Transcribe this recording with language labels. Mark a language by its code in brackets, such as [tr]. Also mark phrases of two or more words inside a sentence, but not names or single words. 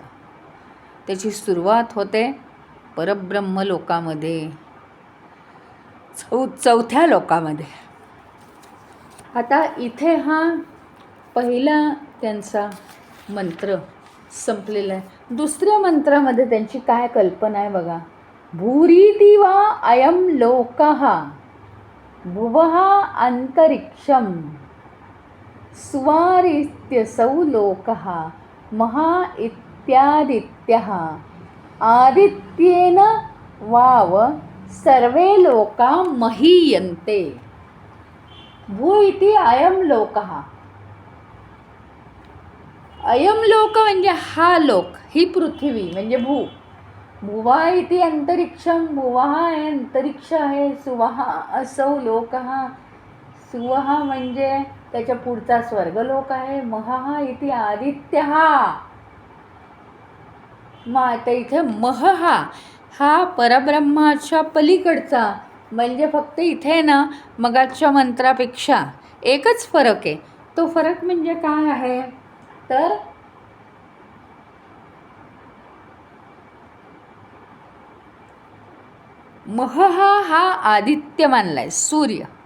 [mr] त्याची सुरुवात होते परब्रह्म लोकामध्ये, चौथ्या लोकामध्ये. आता इथे हा पहिला त्यांचा मंत्र संपलेला आहे. दुसऱ्या मंत्रामध्ये त्यांची काय कल्पना आहे बघा. [sa] भूरीति वा अयम लोकः, भुवः अंतरिक्षम स्वारित्यसौ लोकः महा इत्यादित्यः आदित्येन वाव सर्वे लोका महीयन्ते. भू इति अयम लोकः. अयम लोक [mr] म्हणजे हा लोक, ही पृथ्वी म्हणजे भू. [sa] भुवा इति अंतरिक्षम, [mr] भुवः हे अंतरिक्ष आहे. [sa] सुवः असौ लोकः, [mr] सुवः म्हणजे त्याच्या पुढचा स्वर्गलोक आहे. [sa] महः इति आदित्यः. [mr] मग आता इथे महः हा परब्रह्माच्या पलीकडचा, म्हणजे फक्त इथे ना मगाच्या मंत्रापेक्षा एकच फरक आहे. तो फरक म्हणजे काय आहे तर महः हा आदित्य मानलाय, सूर्य.